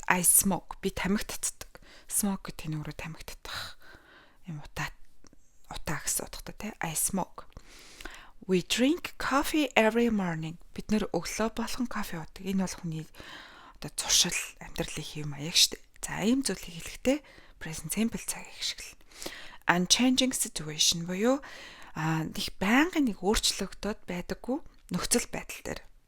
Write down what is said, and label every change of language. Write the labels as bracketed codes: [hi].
[en] I smoke [mn] би тамхи татдаг. Smoke гэдэг нь өөрөө тамхи татах юм утаа гэсэн утгатай те. [en] I smoke. We drink coffee every morning. [mn] Бид нэр өглөө болгон кофе уудаг. Энэ бол хүний одоо зуршил амьдралын хэв маяг шүү дээ. За ийм зүйлийг хэлэхдээ present simple цагийг ашиглана. Unchanging situation буюу нэг байнгын нэг өөрчлөгдөд байдаггүй нөхцөл байдал дээр.